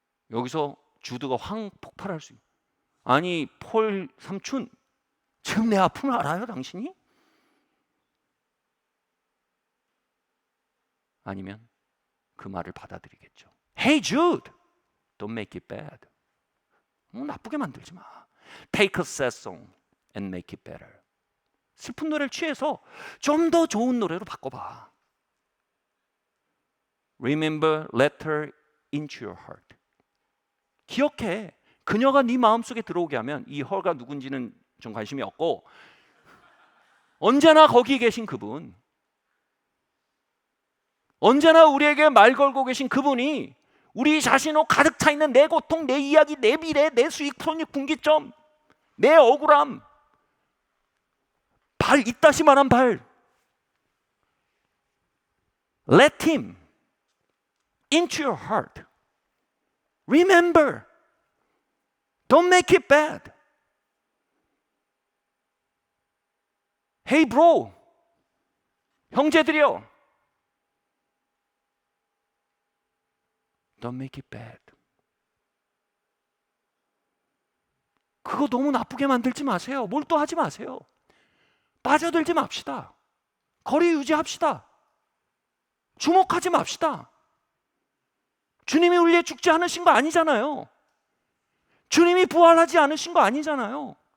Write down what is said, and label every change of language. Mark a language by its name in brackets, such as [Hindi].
[Korean] 여기서 주드가 확 폭발할 수 있어요. 아니 폴 삼촌, 지금 내 아픔을 알아요 당신이? 아니면 그 말을 받아들이겠죠. [English] Hey Jude, don't make it bad. [Korean] 나쁘게 만들지 마. [English] Take a sad song and make it better. [Korean] 슬픈 노래를 취해서 좀 더 좋은 노래로 바꿔봐. [English] Remember, let her into your heart. [Korean] 기억해. 그녀가 네 마음속에 들어오게 하면, 이 her가 누군지는 좀 관심이 없고, 언제나 거기 계신 그분, 언제나 우리에게 말 걸고 계신 그분이 우리 자신으로 가득 차 있는 내 고통, 내 이야기, 내 미래, 내 수익, 손익, 분기점, 내 억울함, 발 이따시만한 발, [English] let him into your heart. Remember, don't make it bad. Hey bro, [Korean] 형제들이요, [English] don't make it bad. [Korean] 그거 너무 나쁘게 만들지 마세요. 몰두하지 마세요. 빠져들지 맙시다. 거리 유지합시다. 주목하지 맙시다. 주님이 우리의 죽지 않으신 거 아니잖아요. 주님이 부활하지 않으신 거 아니잖아요.